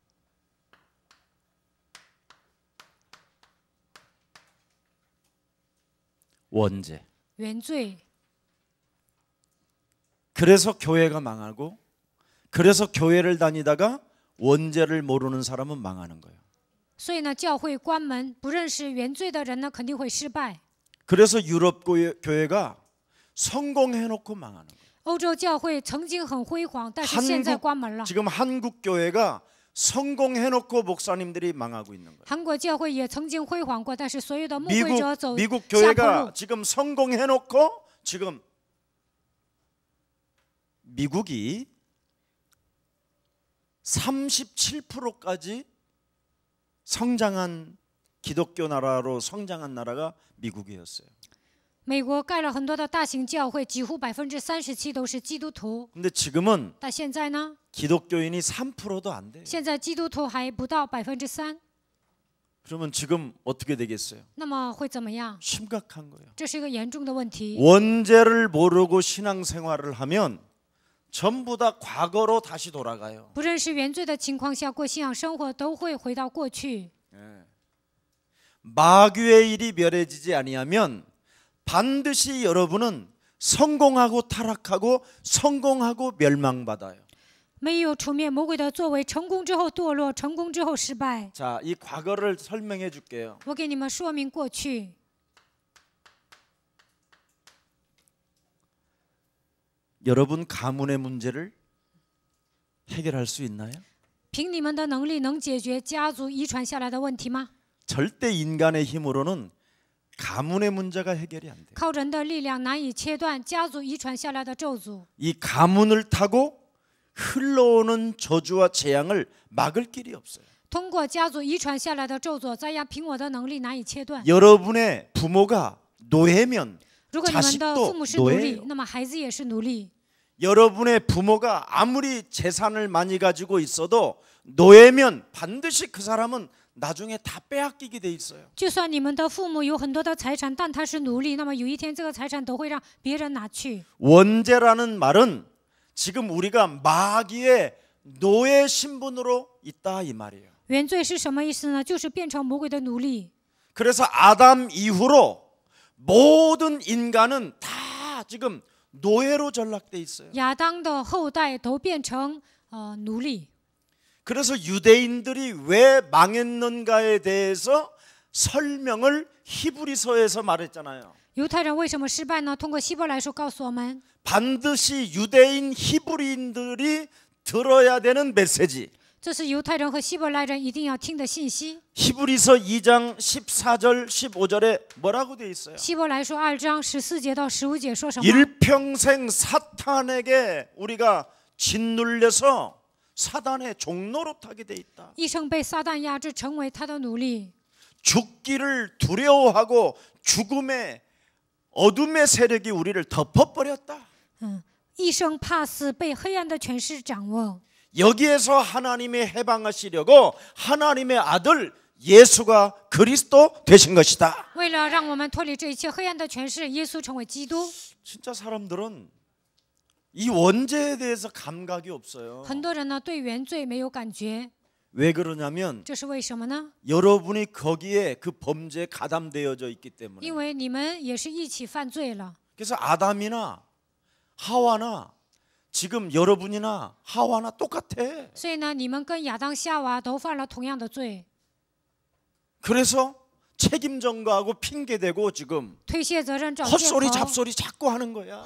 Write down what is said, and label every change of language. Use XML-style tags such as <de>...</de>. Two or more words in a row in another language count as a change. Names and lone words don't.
<ko>원죄.</ko> <zh>原罪，</zh> <ko>그래서 교회가 망하고 그래서 교회를 다니다가 원죄를 모르는 사람은 망하는 거예요.</ko> <zh>所以呢，教会关门，不认识原罪的人呢，肯定会失败。</zh> <ko>그래서 유럽 교회가 성공해놓고 망하는 거예요.</ko> <zh>欧洲教会曾经很辉煌，但是现在关门了。</zh> <ko>지금 한국 교회가 성공해놓고 목사님들이 망하고 있는 거예요.</ko> <zh>韩国教会也曾经辉煌过，但是所有的牧会者走</zh> <ko>미국</ko> <zh>下坡</zh> <ko>교회가</ko> <zh>路。</zh> <ko>지금 성공해놓고 지금 미국이 37%까지 성장한 기독교 나라로 성장한 나라가 미국이었어요.</ko> <zh>美国盖了很多的大型教会，几乎37%都是基督徒。</zh> <ko>근데 지금은</ko> <zh>但现在呢？</zh> <ko>기독교인이 3%도 안 돼요.</ko> <zh>现在基督徒还不到3%，</zh> <ko>그러면 지금 어떻게 되겠어요?</ko> <zh>那么会怎么样？</zh> <ko>심각한 거예요.</ko> <zh>这是一个严重的问题。</zh> <ko>원죄를 모르고 신앙생활을 하면 전부 다 과거로 다시 돌아가요.</ko> <zh>不认识原罪的情况下过信仰生活，都会回到过去。</zh> <ko>마귀의 일이 멸해지지 아니하면 반드시 여러분은 성공하고 타락하고 성공하고 멸망받아요.</ko> <zh>没有除灭魔鬼的作为，成功之后堕落，成功之后失败。</zh> <ko>자, 이 과거를 설명해 줄게요.</ko> <zh>我给你们说明过去。</zh> <ko>여러분 가문의 문제를 해결할 수 있나요?</ko> <zh>凭你们的能力能解决家族遗传下来的问题吗？</zh> <ko>절대 인간의 힘으로는 가문의 문제가 해결이 안 돼요.</ko> <zh>靠人的力量难以切断家族遗传下来的咒诅。</zh> <ko>이 가문을 타고 흘러오는 저주와 재앙을 막을 길이 없어요.</ko> <zh>通过家族遗传下来的咒诅，再凭我的能力难以切断。</zh> <ko>여러분의 부모가 노예면</ko> <zh>如果你们的父母是奴隶</zh> <ko>자식도 ，</ko> <zh>那么孩子也是奴隶。</zh> <ko>여러분의 부모가 아무리 재산을 많이 가지고 있어도 노예면 반드시 그 사람은 나중에 다 빼앗기게 돼 있어요.</ko> <zh>就算你们的父母有很多的财产，但他是奴隶，那么有一天这个财产都会让别人拿去。</zh> <ko>원죄라는 말은 지금 우리가 마귀의 노예 신분으로 있다 이 말이에요.</ko> <zh>原罪是什么意思呢？就是变成魔鬼的奴隶。</zh> <ko>그래서 아담 이후로 모든 인간은 다 지금 노예로 전락돼 있어요.</ko> <zh>亚当的后代都变成奴隶。</zh> <ko>그래서 유대인들이 왜 망했는가에 대해서 설명을 히브리서에서 말했잖아요.</ko> <zh>犹太人为什么失败呢？通过希伯来书告诉我们，</zh> <ko>반드시 유대인 히브리인들이 들어야 되는 메시지.</ko> <zh>这是犹太人和希伯来人一定要听的信息。</zh> <ko>히브리서 2장 14절 15절에 뭐라고 돼 있어요?</ko> <zh>希伯来书2章14节到15节说什么？</zh> <ko>일평생 사탄에게 우리가 짓눌려서 사단의 종로로 타게 돼 있다.</ko> <zh>一生被撒旦压制，成为他的奴隶。</zh> <ko>죽기를 두려워하고 죽음의 어둠의 세력이 우리를 덮어버렸다.</ko> <zh>一生怕死，被黑暗的权势掌握。</zh> <ko>여기에서 하나님이 해방하시려고 하나님의 아들 예수가 그리스도 되신 것이다.</ko> <zh>为了让我们脱离这一切黑暗的权势，耶稣成为基督。</zh> <ko>진짜 사람들은 이 원죄에 대해서 감각이 없어요.</ko> <zh>很多人呢对原罪没有感觉，</zh> <ko>왜 그러냐면</ko> <zh>这是为什么呢？</zh> <ko>여러분이 거기에 그 범죄에 가담되어져 있기 때문에.</ko> <zh>因为你们也是一起犯罪了。</zh> <ko>그래서 아담이나 하와나 지금 여러분이나 하와나 똑같아.</ko> <zh>所以呢，你们跟亚当夏娃都犯了同样的罪，</zh> <ko>그래서 책임 전가하고 핑계 대고 지금</ko> <zh>推卸责任找借</zh> <ko>헛소리</ko> <zh>口，</zh> <ko>잡소리 자꾸 하는 거야.</ko>